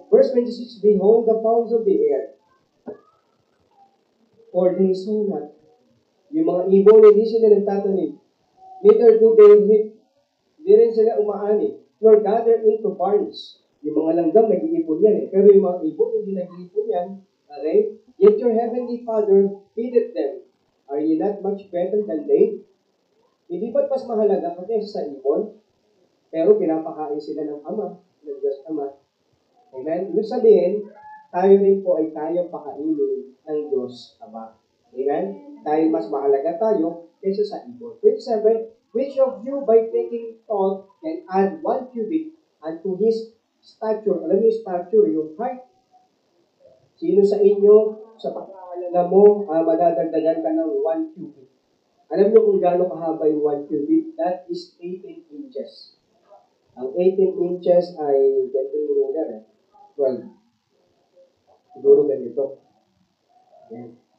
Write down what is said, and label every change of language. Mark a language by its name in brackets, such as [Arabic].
[English] Verse 26, behold the fowls of the air, for they sow not. [Filipino] Yung mga ibon, hindi sila nagtatanim. [English] Neither do they reap. [Filipino] Hindi rin sila umaani. [English] Nor gather into barns. [Filipino] Yung mga langgam, nag-iipon yan eh. Pero yung mga ibon, hindi nag-iipon yan. [English] Okay? Yet your heavenly Father feedeth them. Are ye not much better than they? [Filipino] Hindi ba't mas mahalaga ka kaysa sa ibon? Pero pinapakain sila ng Ama, ng Diyos Ama. Amen? Ibig sabihin, tayo rin po ay kaya pakainin ng Diyos Ama. Amen? Dahil mas mahalaga tayo kaysa sa ibon. [English] 27, which of you by taking thought can add 1 cubit unto his stature? [Filipino] Alam niyo yung stature, yung height. Sino sa inyo, sa pag-aalala mo, madadagdagan ka ng 1 cubit? Alam niyo kung gaano kahaba yung 1 cubit? [English] That is 18 inches. [Filipino] Ang 18 inches ay ganito yung ruler, 12. Siguro ganito. Ayan.